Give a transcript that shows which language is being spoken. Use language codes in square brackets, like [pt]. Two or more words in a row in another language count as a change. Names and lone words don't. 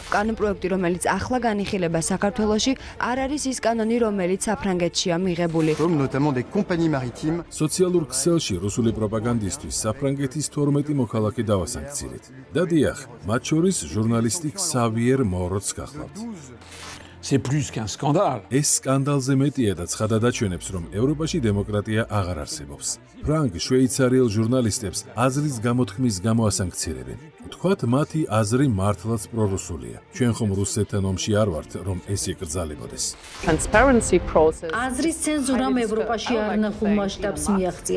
[ka] კანონპროექტი, რომელიც ახლა განიხილება საქართველოში, არ არის ის კანონი, რომელიც საფრანგეთშია მიღებული. სოციალურ ქსელში რუსული პროპაგანდისტვის საფრანგეთის 12 მოქალაქე დავასანქცირეთ. და დიახ, მათ შორის ჟურნალისტი ქსავიერ მოროც გახლავთ. [fr] C'est plus qu'un scandale. [ka] ეს სკანდალზე მეტია და ცხადად აჩვენებს, რომ ევროპაში დემოკრატია აღარ არსებობს. ფრანგ შვეიცარიელ ჟურნალისტებს აზრის გამოთქმის გამო ასანქცირებენ. თქვათ, მათი აზრი მართლაც პრორუსულია. ჩვენ ხომ რუსეთთან ომში არ ვართ, რომ ეს იკრძალებოდეს. აზრის ცენზურამ ევროპაში არნახულ მასშტაბს მიაღწია.